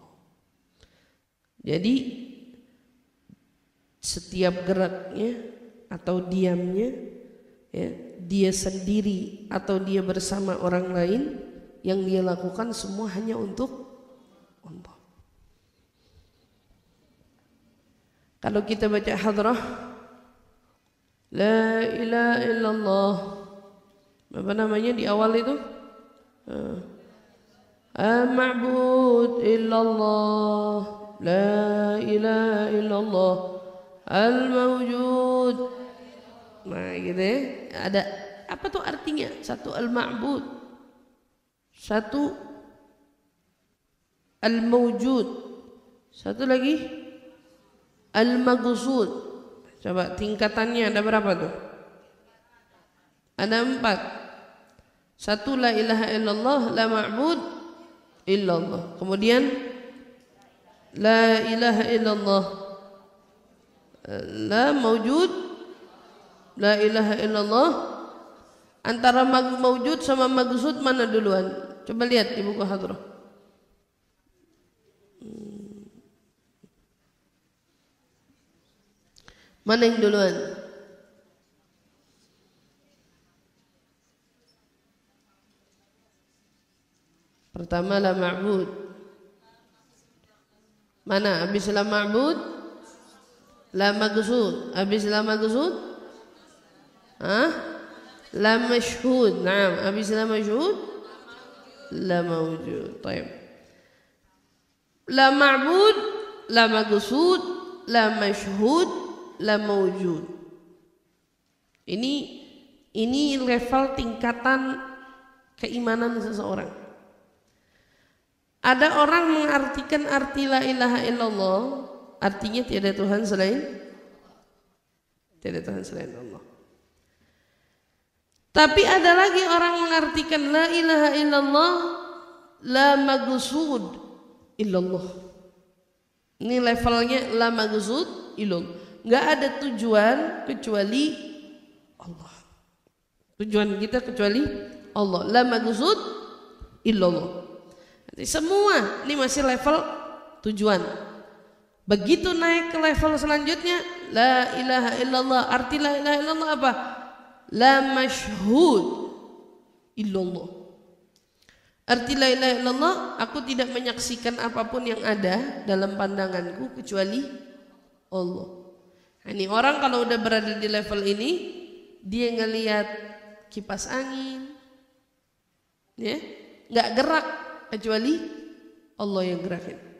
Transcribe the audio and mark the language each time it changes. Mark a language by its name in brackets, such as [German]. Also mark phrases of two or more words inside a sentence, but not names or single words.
[Indonesian] Jadi setiap geraknya atau diamnya, ya, dia sendiri atau dia bersama orang lain, yang dia lakukan semua hanya untuk Allah. Kalau kita baca hadrah [Arabic] لا إله إلا الله, [Indonesian] apa namanya di awal itu? [Arabic] المعبود إلا الله لا إله إلا الله الموجود. [Indonesian] Nah gitu ya. Ada apa tuh artinya? Satu al-ma'bud, satu al-mawjud, satu lagi al-maghsud. Coba tingkatannya ada berapa tuh? Ada 4. [Arabic] Satu لا إله إلا الله لا معبود إلا الله. Kemudian لا إله إلا الله لا موجود لا إله إلا الله. [Indonesian] Antara mawjud sama maghsud mana duluan? Coba lihat di buku hadrah. Mana yang duluan? Pertama [Arabic] لا معبود. [Indonesian] Mana? [Arabic] Habis لا معبود لا مقصود. Habis لا مقصود لا مشهود. Naam, habis لا مشهود لا موجود. [Indonesian] Baik. [Arabic] لا معبود لا مقصود لا مشهود لا موجود. [Indonesian] Ini level tingkatan keimanan seseorang. Ada orang mengartikan arti [Arabic] لا إله إلا الله, [Indonesian] artinya tiada Tuhan selain Allah. Tapi ada lagi orang mengartikan [Arabic] لا إله إلا الله لا مقصود إلا الله. [Indonesian] Ini levelnya [Arabic] لا مقصود إلا الله. [Indonesian] Enggak ada tujuan kecuali Allah. Tujuan kita kecuali Allah. [Arabic] لا مقصود إلا الله. [Indonesian] Semua ini masih level tujuan. Begitu naik ke level selanjutnya, [Arabic] لا إله إلا الله. [Indonesian] Arti [Arabic] لا إله إلا الله [Indonesian] apa? [Arabic] لا مشهود إلا الله. Arti لا إله إلا الله, [Indonesian] aku tidak menyaksikan apapun yang ada dalam pandanganku kecuali Allah. Ini orang kalau udah berada di level ini, dia ngelihat kipas angin, ya, nggak gerak kecuali Allah yang gerakin.